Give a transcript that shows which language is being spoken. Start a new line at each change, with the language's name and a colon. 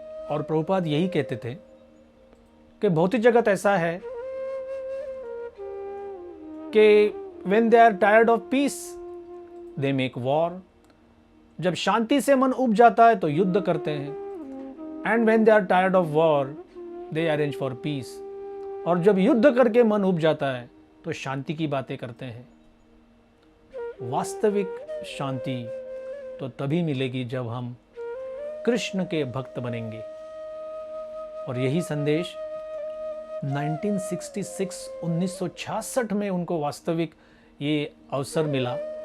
Hindi: और प्रभुपाद यही कहते थे कि भौतिक जगत ऐसा है कि
English: when they are tired of peace, they make war.
Hindi: जब शांति से मन उब जाता है तो युद्ध करते हैं।
English: And when they are tired of war, they arrange for peace.
Hindi: और जब युद्ध करके मन उब जाता है तो शांति की बातें करते हैं। वास्तविक शांति तो तभी मिलेगी जब हम कृष्ण के भक्त बनेंगे। और यही संदेश 1966 में उनको वास्तविक ये अवसर मिला।